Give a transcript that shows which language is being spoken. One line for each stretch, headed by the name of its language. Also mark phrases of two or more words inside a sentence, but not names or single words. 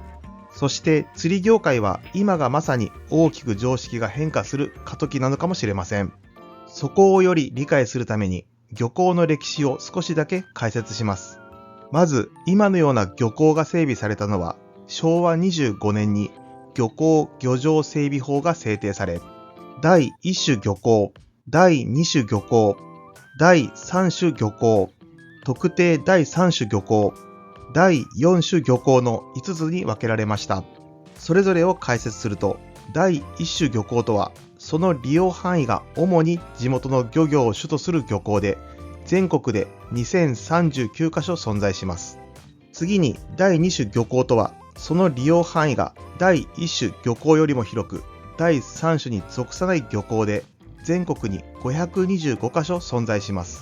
Japanese: そして釣り業界は今がまさに大きく常識が変化する過渡期なのかもしれません。そこをより理解するために漁港の歴史を少しだけ解説します。まず今のような漁港が整備されたのは昭和25年に漁港漁場整備法が制定され、第1種漁港、第2種漁港、第3種漁港、特定第3種漁港、第4種漁港の5つに分けられました。それぞれを解説すると、第1種漁港とは、その利用範囲が主に地元の漁業を主とする漁港で、全国で2039カ所存在します。次に第2種漁港とは、その利用範囲が第1種漁港よりも広く、第3種に属さない漁港で、全国に525カ所存在します。